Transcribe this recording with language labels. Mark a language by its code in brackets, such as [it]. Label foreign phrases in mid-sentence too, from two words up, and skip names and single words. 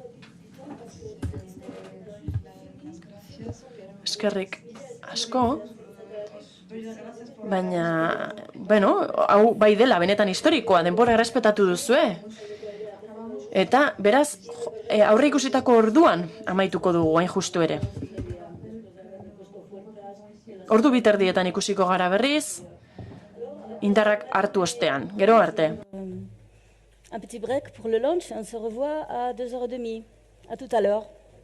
[eu] Eskerrik asko, baina, bueno, hau bai dela benetan historikoa, denbora errespetatu duzue. Eta, beraz, aurre ikusitako orduan amaituko dugu hain justu ere. Ordu biterdietan ikusiko gara berriz, indarrak hartu ostean, gero arte. [fr] Un petit break pour le lunch, on se revoit à 2h30. À tout à l'heure.